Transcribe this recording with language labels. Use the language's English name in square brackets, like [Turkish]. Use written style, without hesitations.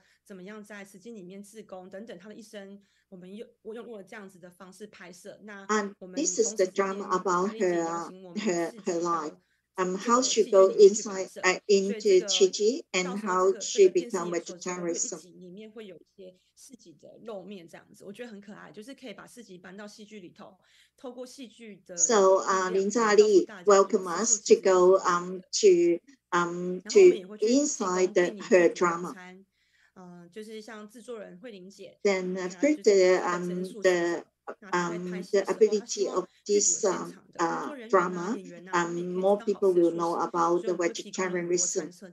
[Chinese] 怎么样在实际里面志工等等，他的一生，我们用了这样子的方式拍摄。那 [English] this is the drama about her life. How she go inside into Qiji and how she become vegetarian. [Chinese] 里面会有一些市集的露面这样子，我觉得很可爱，就是可以把市集搬到戏剧里头，透过戏剧的。 [English] So Lin Yuru welcome us to go to inside her drama. [Chinese] 就是像制作人慧玲姐。 [English] Then through the ability of this drama, more people will know about the vegetarianism.